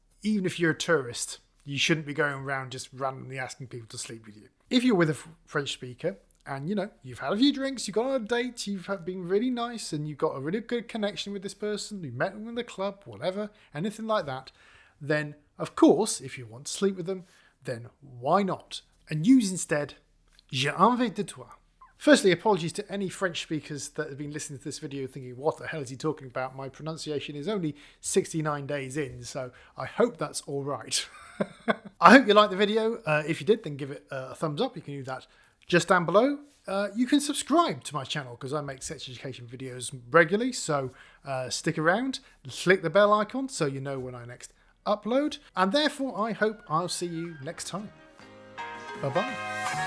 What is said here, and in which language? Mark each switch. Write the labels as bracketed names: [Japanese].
[English] Even if you're a tourist, you shouldn't be going around just randomly asking people to sleep with you. If you're with a French speaker and you've had a few drinks, you've gone on a date, you've been really nice and you've got a really good connection with this person, you met them in the club, whatever, anything like that, then of course, if you want to sleep with them, then why not? And use instead, [French] j'ai envie de toi. [English] Firstly, apologies to any French speakers that have been listening to this video thinking, what the hell is he talking about? My pronunciation is only 69 days in, so I hope that's all right. I hope you liked the video. If you did, then give it a thumbs up. You can do that just down below. You can subscribe to my channel because I make sex education videos regularly, so stick around, click the bell icon so you know when I next upload, and therefore I hope I'll see you next time. Bye-bye.